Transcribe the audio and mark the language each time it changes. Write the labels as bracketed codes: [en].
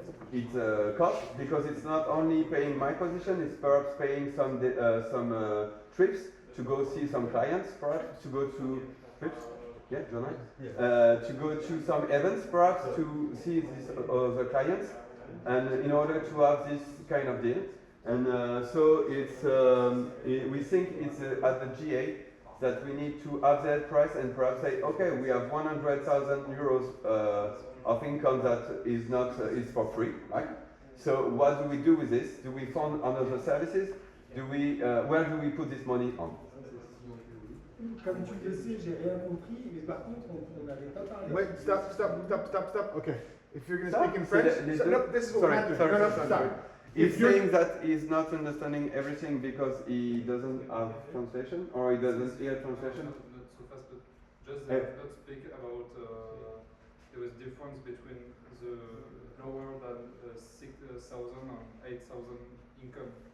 [en] it's cost, because it's not only paying my position, it's perhaps paying some trips to go see some clients, perhaps to go to trips, to go to some events, perhaps to see these other clients, and in order to have this kind of deal. And so it's we think it's at the GA that we need to have that price and perhaps say, okay, we have 100,000 euros of income that is not is for free, right? So what do we do with this? Do we fund another services? Do we where do we put this money on? [fr] Comme tu le sais, j'ai rien compris, mais par contre, on n'avait pas parlé. [en] Wait, stop. Okay. If you're going to Stop. speak in French, no, this is what we're not doing. No, stop. He's saying that he's not understanding everything because he doesn't have translation or he doesn't hear translation. Not so fast, but just not speak about there was difference between the lower than 6,000 and 8,000 income.